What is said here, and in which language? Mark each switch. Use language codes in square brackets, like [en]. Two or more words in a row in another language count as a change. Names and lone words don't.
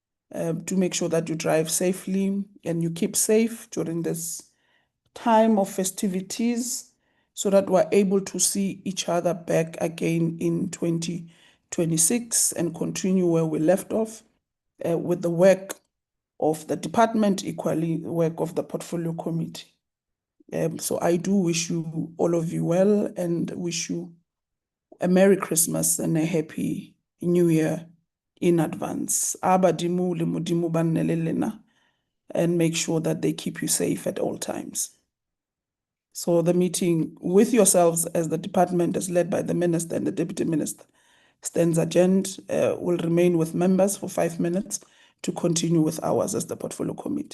[en] to make sure that you drive safely and you keep safe during this time of festivities, so that we're able to see each other back again in 2026 and continue where we left off with the work of the department, equally the work of the portfolio committee. So I do wish you, all of you, well, and wish you a Merry Christmas and a Happy New Year in advance. [tn] Abadimu le Modimo ba nne le lena, [en] and make sure that they keep you safe at all times. So the meeting with yourselves as the department, as led by the minister and the deputy minister, stands adjourned. Will remain with members for 5 minutes to continue with ours as the portfolio committee.